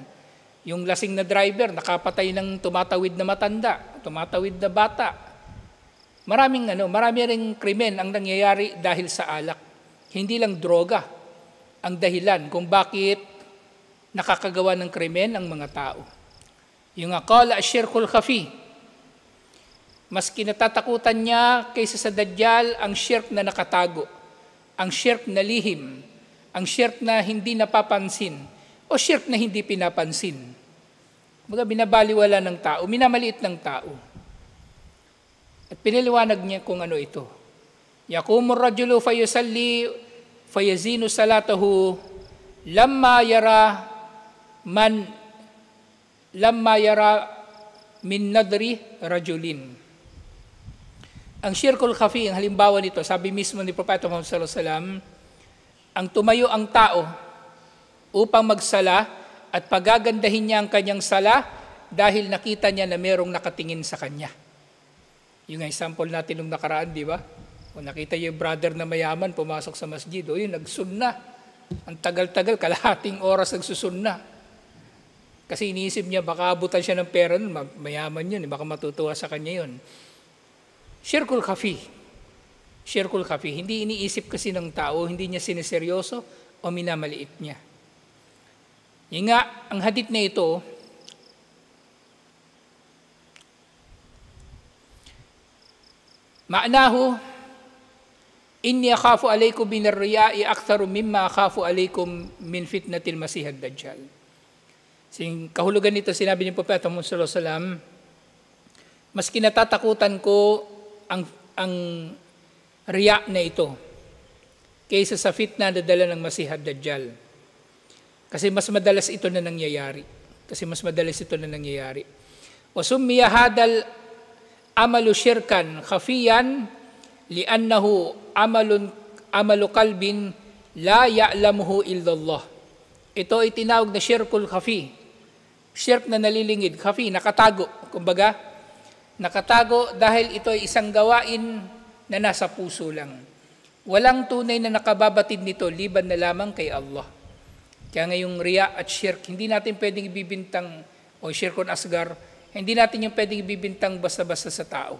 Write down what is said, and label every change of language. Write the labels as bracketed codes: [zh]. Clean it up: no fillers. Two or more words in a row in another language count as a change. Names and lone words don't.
[tl] Yung lasing na driver, nakapatay ng tumatawid na matanda, tumatawid na bata. Marami ring krimen ang nangyayari dahil sa alak. Hindi lang droga ang dahilan kung bakit nakakagawa ng krimen ang mga tao. [ar] Yung قال الشرك الخفي, [tl] mas kinatatakutan niya kaysa sa Dajjal ang syirk na nakatago, ang syirk na lihim, ang syirk na hindi napapansin, o syirk na hindi pinapansin. Baga binabaliwala ng tao, minamaliit ng tao. At piniliwanag niya kung ano ito. [ar] يقوم الرجل فيصلي فيزين صلاته لما يرى من نظر رجل. [tl] Ang [ar] الشرك الخفي, [tl] ang halimbawa nito, sabi mismo ni Propeta Muhammad [ar] صلى الله عليه وسلم, [tl] ang tumayo ang tao upang magsala at pagagandahin niya ang kanyang sala dahil nakita niya na merong nakatingin sa kanya. Yung example natin nung nakaraan, di ba? O nakita yung brother na mayaman, pumasok sa masjid, yun, nagsunna. Ang tagal-tagal, kalahating oras nagsusunna. Kasi iniisip niya, baka abutan siya ng pera nun, mayaman yun, baka matutuwa sa kanya yun. [ar] الشرك الخفي. الشرك الخفي. [tl] Hindi iniisip kasi ng tao, hindi niya siniseryoso o minamaliit niya. Yung nga, ang hadith na ito, [ar] معناه، إني أخاف عليكم من الرياء أكثر مما أخاف عليكم من فتنة المسيح الدجال. [tl] Sing kahulugan nito sinabi ni Propeta Muhammad [ar] صلى الله عليه وسلم, [tl] mas kinatatakutan ko ang riya na ito kaysa sa fitna na dala ng [ar] المسيح الدجال. [tl] Kasi mas madalas ito na nangyayari. [ar] وسمي هذا العمل شركا خفيا لأنه عمل قلب لا يعلمه إلا الله. [tl] Ito ay tinawag na [ar] الشرك الخفي. [tl] Syirk na nalilingid, khafi, nakatago. Kumbaga, nakatago dahil ito ay isang gawain na nasa puso lang. Walang tunay na nakababatid nito liban na lamang kay Allah. Kaya ngayong riya at syirk, hindi natin pwedeng ibibintang, o [ar] شرك أصغر, [tl] hindi natin yung pwedeng ibibintang basta-basta sa tao.